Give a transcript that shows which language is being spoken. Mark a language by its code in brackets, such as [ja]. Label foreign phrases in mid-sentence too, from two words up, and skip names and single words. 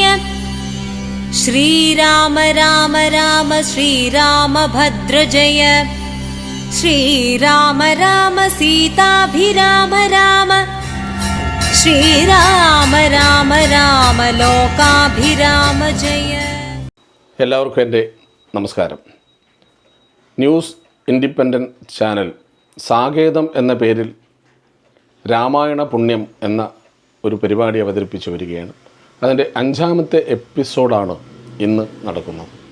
[sa] श्रीराम राम राम श्रीरामभद्र जय। श्रीराम राम सीताभिराम राम। श्रीराम राम राम लोकाभिराम जय। [ml] എല്ലാവർക്കും എൻ്റെ നമസ്കാരം. ന്യൂസ് ഇൻഡിപെൻഡൻറ്റ് ചാനൽ സാകേതം എന്ന പേരിൽ രാമായണ പുണ്യം എന്ന ഒരു പരിപാടി അവതരിപ്പിച്ചു വരികയാണ്. അതിൻ്റെ 5ാമത്തെ എപ്പിസോഡാണ് ഇന്ന് നടക്കുന്നത്.